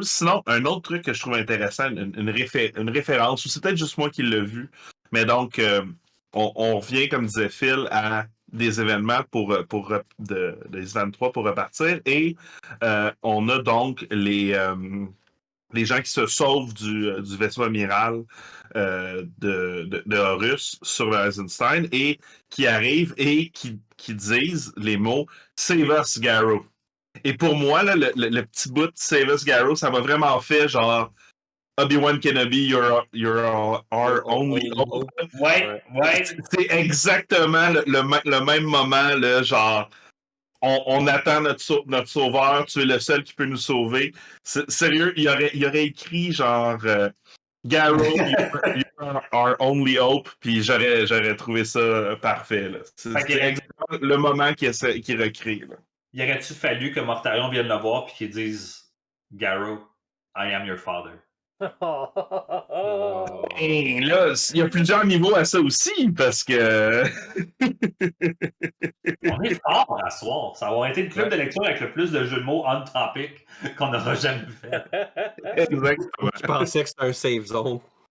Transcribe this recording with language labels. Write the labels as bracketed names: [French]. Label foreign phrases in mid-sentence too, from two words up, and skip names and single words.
[French] Sinon, un autre truc que je trouve intéressant, une référence, ou c'est peut-être juste moi qui l'ai vu, mais donc, on revient, comme disait Phil, à des événements de Island 3 pour repartir, et on a donc les gens qui se sauvent du vaisseau amiral de Horus sur le Eisenstein et qui arrivent et qui disent les mots « [English] Save us, Garrow ». [French] Et pour moi, là, le petit bout de « [English] Save us, Garrow », [French] ça m'a vraiment fait genre « [English] Obi-Wan Kenobi, you're our only hope ». [French] Ouais. C'est exactement le même moment, là, genre... On attend notre sauveur, tu es le seul qui peut nous sauver. Sérieux, il aurait écrit genre [English] Garrow, you're our only hope, [French] puis j'aurais trouvé ça parfait. C'est exactement le moment qu'il recrée. Là. Il aurait-tu fallu que Mortarion vienne le voir puis qu'il dise [English] Garrow, I am your father. [French] Et là, il y a plusieurs niveaux à ça aussi, parce que... On est fort à soir. Ça va avoir été le club de lecture avec le plus de jeux de mots on-topic qu'on n'aura jamais fait. Exactement. Je pensais que c'était un [English] safe zone.